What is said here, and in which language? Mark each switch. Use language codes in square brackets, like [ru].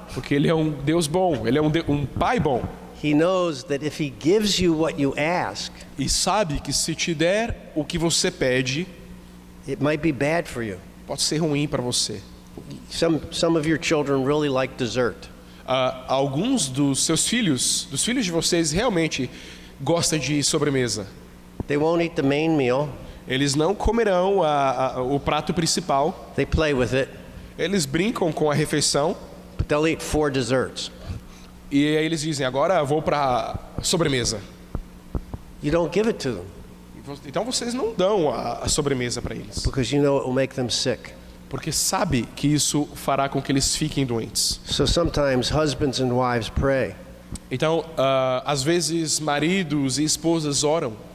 [pt] Porque Ele é um Deus bom, Ele é um Pai bom. [en] He knows that if He gives you what you ask, [pt] E sabe que se te der o que você pede, [en] it might be bad for you. [pt] pode ser ruim para você. [en] Some of your children really like dessert. [pt] Alguns dos filhos de vocês realmente gostam de sobremesa. [en] They won't eat the main meal. [pt] Eles não comerão o prato principal. [en] They play with it, [pt] Eles brincam com a refeição. [en] but they'll eat 4 desserts. [pt] E aí eles dizem, agora vou para sobremesa. [en] You don't give it to them [pt] Então vocês não dão a sobremesa para eles. [en] because you know it will make them sick. [pt] Porque sabe que isso fará com que eles fiquem doentes. [en] So sometimes husbands and wives pray, [pt] Então, às vezes maridos e esposas oram